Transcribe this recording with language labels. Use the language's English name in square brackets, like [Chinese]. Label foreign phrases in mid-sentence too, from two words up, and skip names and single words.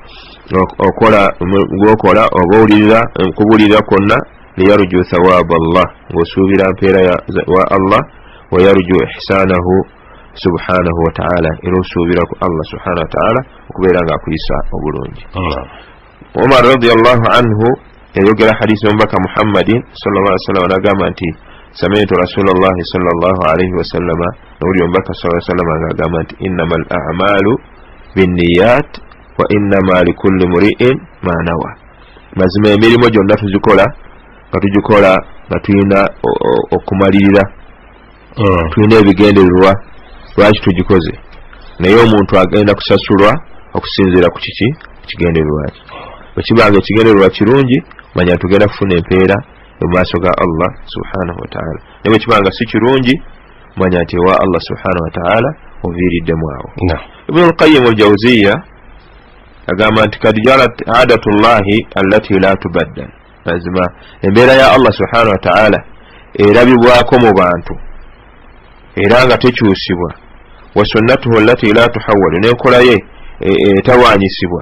[Ganda] okola okubuulirira kwonna [Arabic] ليرجو ثواب الله [Ganda] ng'osuubira mpeera wa Allah [Arabic] ويرجو إحسانه سبحانه وتعالى [Ganda] era osuubira ku Allah [Arabic] سبحانه وتعالى [Ganda] okubeera ng'akuyisa obulungi. [Arabic] Umar رضي الله عنه [Ganda] yayogera hadisi omubaka [Arabic] Muhammadin صلى الله عليه وسلم [Ganda] n'agamba nti [Arabic] سمعت رسول الله صلى الله عليه وسلم [Ganda] n'owulira omubaka [Arabic] صلى الله عليه وسلم [Ganda] ng'agamba nti [Arabic] إنما الأعمال بالنيات وإنما لكل امرئ ما نوى. [Ganda] Mazima emirimu gyonna tugikola nga tulina okumalirira tulina ebigendererwa lwaki tugikoze naye omuntu agenda kusasulwa okusinziira ku kigendererwa kye. Bwe kibanga ekigendererwa kirungi manya tugenda kufuna empeera mu maaso ga Allah [Arabic] سبحانه وتعالى, [Ganda] naye bwe kibanga si kirungi manya nti wa Allah [Arabic] سبحانه وتعالى [Ganda] oviiriddemu awo. [Arabic] Ibn al-Qayyim al-Jawziyya [Ganda] agamba nti [Arabic] قد جرت عادة الله التي لا تبدل. [Ganda] Mazima embeera ya Allah [Arabic] سبحانه وتعالى [Ganda] erabibwako mu bantu era nga tekyusibwa, [Arabic] وسنته التي لا تحول, [Ganda] n'enkola ye etawaanyisibwa.